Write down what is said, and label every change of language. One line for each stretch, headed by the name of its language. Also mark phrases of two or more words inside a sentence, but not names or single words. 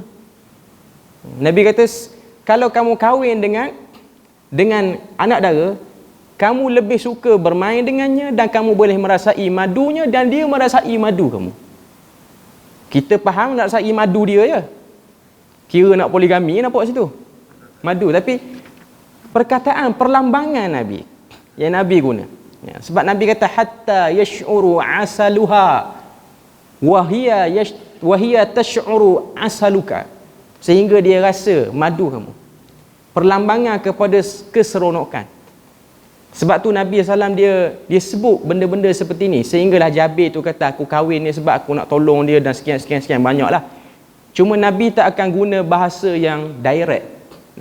Malay: Nabi kata, kalau kamu kahwin dengan anak dara, kamu lebih suka bermain dengannya dan kamu boleh merasai madunya dan dia merasai madu kamu. Kita faham nak rasai madu dia je. Kira nak poligami nampak situ. Madu. Tapi perkataan perlambangan Nabi yang Nabi guna. Ya, sebab Nabi kata
Arabic: حتى يشعر عسيلتها وهي تشعر عسيلتك.
Malay: Sehingga dia rasa madu kamu. Perlambangan kepada keseronokan. Sebab tu Nabi SAW dia sebut benda-benda seperti ni. Sehinggalah Jabir tu kata, aku kahwin ni sebab aku nak tolong dia dan sekian, banyaklah. Cuma Nabi tak akan guna bahasa yang direct.